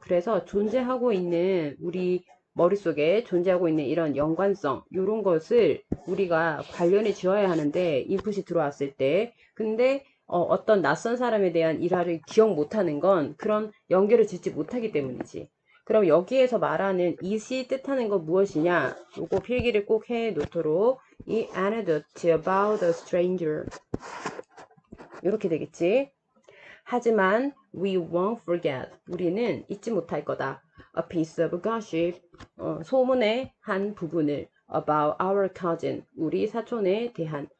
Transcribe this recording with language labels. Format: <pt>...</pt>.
<ko>그래서 존재하고 있는 우리 머릿속에 존재하고 있는 이런 연관성, 이런 것을 우리가 관련을 지어야 하는데 인풋이 들어왔을 때. 근데 어떤 낯선 사람에 대한 일화를 기억 못하는 건 그런 연결을 짓지 못하기 때문이지. 그럼 여기에서 말하는 it이 뜻하는 건 무엇이냐? 요거 필기를 꼭 해 놓도록. 이</ko> <en>anecdote about a stranger,</en> <ko>이렇게 되겠지. 하지만</ko> <en>we won't forget,</en> <ko>우리는 잊지 못할 거다.</ko> <en>a piece of gossip,</en> <ko>소문의 한 부분을</ko> <en>about our cousin,</en> <ko>우리 사촌에 대한.</ko>